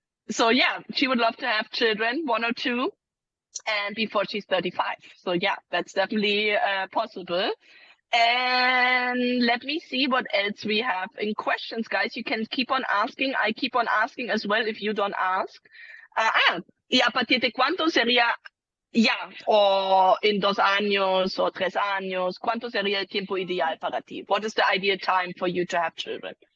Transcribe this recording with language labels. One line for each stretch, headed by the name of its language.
English: So yeah, she would love to have children, one or two, and before she's 35. So yeah, that's definitely possible. And let me see what else we have in questions, guys. You can keep on asking. I keep on asking as well if you don't ask.
Spanish: ¿Y a partir de cuánto sería ya? O en 2 años o 3 años? ¿Cuánto sería el tiempo ideal para ti?
English: What is the ideal time for you to have children?